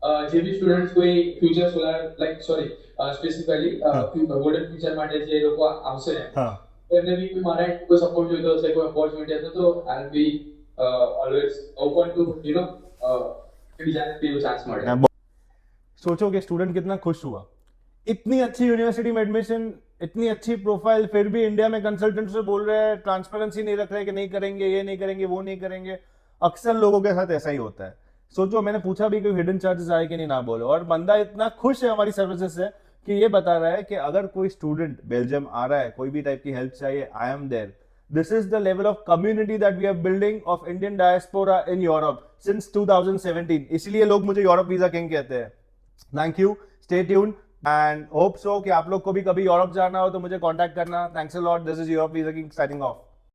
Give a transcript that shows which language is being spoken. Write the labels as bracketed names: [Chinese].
[Gujarati] જે બી સ્ટુડન્ટ્સ કોઈ future solar like sorry specifically golden future માટે જે લોકો આવશે એમને બી કોઈ મારા કોઈ સપોર્ટ જોઈતો હશે કોઈ ઓપોર્ચ્યુનિટી હશે તો [English] I will be always open to you know [Gujarati] બીજાને भी चांस મળે. [Hindi] सोचो कि स्टूडेंट कितना खुश हुआ. इतनी अच्छी यूनिवर्सिटी में एडमिशन, इतनी अच्छी प्रोफाइल, फिर भी इंडिया में कंसल्टेंट से बोल रहे हैं ट्रांसपेरेंसी नहीं रख रहे कि नहीं करेंगे, ये नहीं करेंगे, वो नहीं करेंगे. अक्सर लोगों के साथ ऐसा ही होता है. सोचो मैंने पूछा भी कोई हिडन चार्जेस आए कि नहीं, ना बोलो. और बंदा इतना खुश है हमारी सर्विसेज से कि ये बता रहा है कि अगर कोई स्टूडेंट बेल्जियम आ रहा है, कोई भी टाइप की हेल्प चाहिए, [English] I am there. This is the level of community that we are building of Indian diaspora in Europe since 2017. [Hindi] इसलिए लोग मुझे यूरोप वीजा किंग कहते हैं. [English] Thank you. Stay tuned and hope so [Hindi] कि आप लोग को भी कभी यूरोप जाना हो तो मुझे कांटेक्ट करना. [English] Thanks a lot. This is Europe Visa King signing off.